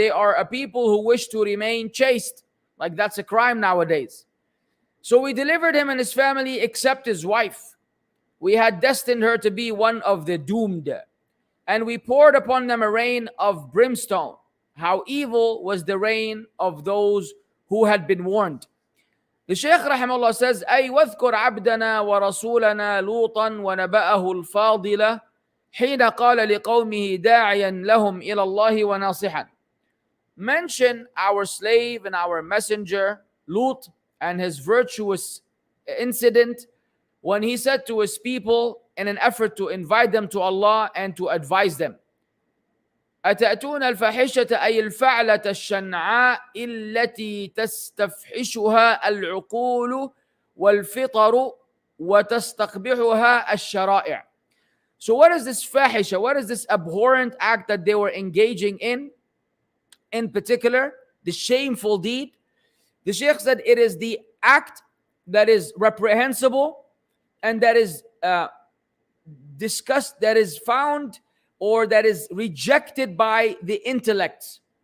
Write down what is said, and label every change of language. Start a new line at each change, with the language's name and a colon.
English: They are a people who wish to remain chaste. Like that's a crime nowadays. So we delivered him and his family except his wife. We had destined her to be one of the doomed. And we poured upon them a rain of brimstone. How evil was the rain of those who had been warned. The Shaykh rahimahullah says,
Arabic: أي واذكر عبدنا ورسولنا لوطا ونبأه الفاضلة حين قال لقومه داعيا لهم إلى الله وناصحا.
English: Mention our slave and our messenger Lut and his virtuous incident when he said to his people in an effort to invite them to Allah and to advise them.
Arabic: أتأتون الفاحشة أي الفعلة الشنعاء التي تستفحشها العقول والفطر وتستقبحها الشرائع.
English: So what is this fahisha? What is this abhorrent act that they were engaging in? In particular, the shameful deed. The Shaykh said it is the act that is reprehensible and that is discussed, that is found or that is rejected by the intellect.